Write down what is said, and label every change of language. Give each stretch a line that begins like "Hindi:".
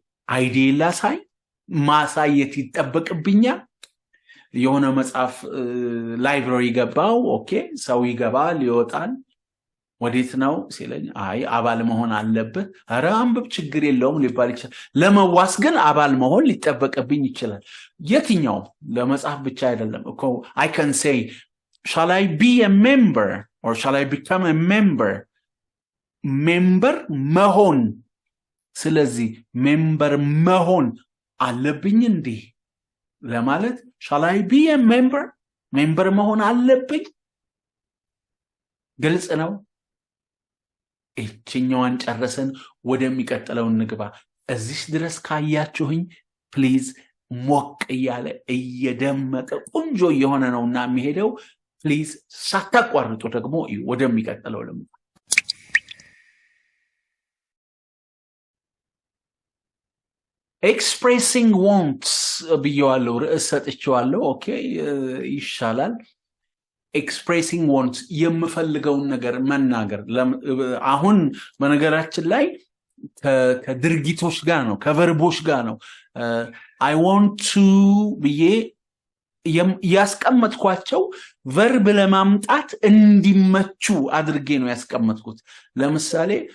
Amharic: ID ላሳይ ማሳየት ይጠበቅብኛል። የሆነ መጽሐፍ ላይብራሪ ገባው ኦኬ ሰው ይገባል ይወጣል ወዴት ነው ሲለኝ አይ አባል መሆን አለበት። ኧረ አንብብ ችግር የለውም ሊባል ይችላል። ለመዋስ ግን አባል መሆን ሊጠበቅብኝ ይችላል። የትኛው ለመጽሐፍ ብቻ አይደለም እኮ
English: I can say shall I be a member or shall I become a member?
Amharic: member መሆን ስለዚህ member መሆን አለብኝ እንዴ ለማለት
English: shall I be a member?
Amharic: member መሆን አለብኝ። ግልጽ ነው። እቺኛዋን ጨረሰን ወደሚቀጥለው እንግባ። እዚህ ድረስ ካያችሁኝ ፕሊዝ ሞቅ ያለ እየደመቀ ቆንጆ የሆነ ነውና የሚሄደው ፕሊዝ ሳታቋርጡ ደግሞ ወደሚቀጥለው ለምን expressing wants ብየዋለሁ ርዕስ ሰጥቼዋለሁ ኦኬ ይሻላል።
English: expressing wants
Amharic: የምፈልገውን ነገር መናገር አሁን በነገራችን ላይ ከድርጊቶች ጋር ነው ከቨርቦች ጋር ነው
English: I want to
Amharic: ብዬ ያስቀመጥኳቸው verb ለማምጣት እንዲመቹ አድርጌ ነው ያስቀመጥኩት ለምሳሌ